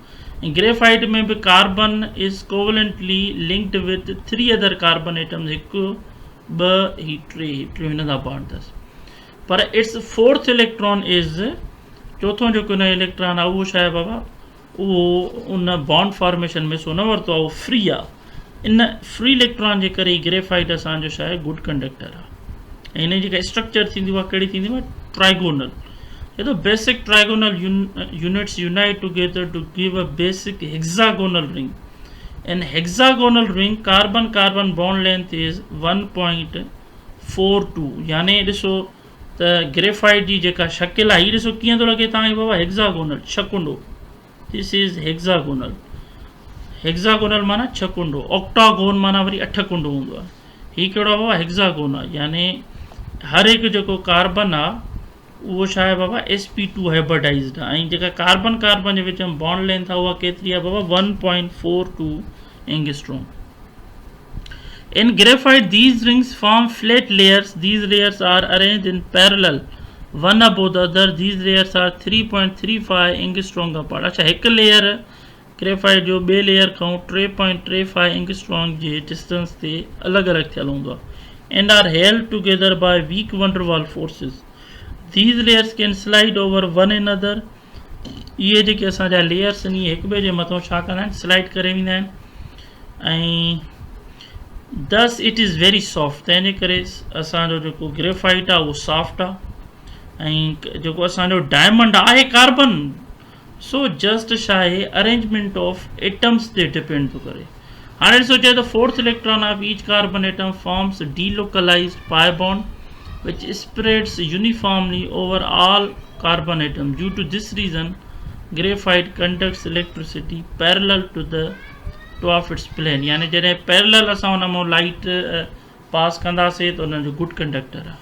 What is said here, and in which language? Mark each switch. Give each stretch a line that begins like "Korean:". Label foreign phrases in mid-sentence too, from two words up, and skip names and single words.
Sindhi: ऐं ग्रेफाइट में बि
English: carbon is covalently linked with 3 other carbon atoms,
Sindhi: हिकु ॿ ही टे हिन सां बॉन्ड अथसि।
English: पर its 4th electron is,
Sindhi: चोथों जेको न इलेक्ट्रॉन आहे उहो छा आहे बाबा, उहो उन
English: bond formation
Sindhi: में सो न वरितो आहे, उहो फ्री आहे। इन फ्री इलेक्ट्रॉन जे करे ग्रेफाइट असांजो छा आहे
English: good conductor
Sindhi: आहे। ऐं हिन जी जेका स्ट्रक्चर थींदी उहा कहिड़ी थींदी आहे ट्राइगोनल।
English: The basic trigonal units unite together to give a basic hexagonal ring. In hexagonal ring, carbon-carbon bond length is 1.42.
Sindhi: यानी ॾिसो त ग्रेफाइट जी जेका शकिल आहे हीअ ॾिसो कीअं थो लॻे तव्हांखे बाबा हेक्सागोनल छकुंडो.
English: this is hexagonal. hexagonal
Sindhi: माना छकुंडो. ऑक्टागोन माना वरी 8 कुंडो हूंदो आहे. हीअ कहिड़ो आहे बाबा हेक्सागोन आहे. यानी हर हिकु जेको कार्बन आहे उहो छा आहे बाबा
English: sp2 hybridized
Sindhi: आहे. ऐं जेका कार्बन कार्बन जे विच में
English: bond length
Sindhi: आहे उहा केतिरी आहे बाबा 1.42 एंगस्ट्रॉम.
English: In graphite, these rings form flat layers. These layers are arranged in parallel, one above the other. These layers are 3.35 angstrom apart.
Sindhi: अच्छा हिकु लेयर ग्रेफाइट जो ॿिए लेयर खां 3.35 एंगस्ट्रॉम जे डिस्टेंस ते अलॻि अलॻि थियल हूंदो आहे.
English: And are held together by weak van der Waals forces. These layers can slide over one another.
Sindhi: इहे जेके असांजा लेयर्स आहिनि इहे हिक ॿिए जे मथां छा कंदा आहिनि स्लाइड करे वेंदा आहिनि.
English: ऐं thus it is very soft.
Sindhi: तंहिंजे करे असांजो जेको ग्रेफाइट आहे उहो सॉफ्ट आहे. ऐं जेको असांजो डायमंड आहे कार्बन सो जस्ट छा आहे
English: arrangement of atoms
Sindhi: ते डिपेंड थो करे. हाणे ॾिसो चए त
English: fourth electron of each carbon atom forms delocalized pi bond which spreads uniformly over all carbon atoms. Due to this reason, graphite conducts electricity parallel to the of its plane.
Sindhi: यानी जॾहिं पैरेलल असां हुन मां
English: light pass
Sindhi: कंदासीं त हुन जो
English: good conductor
Sindhi: आहे.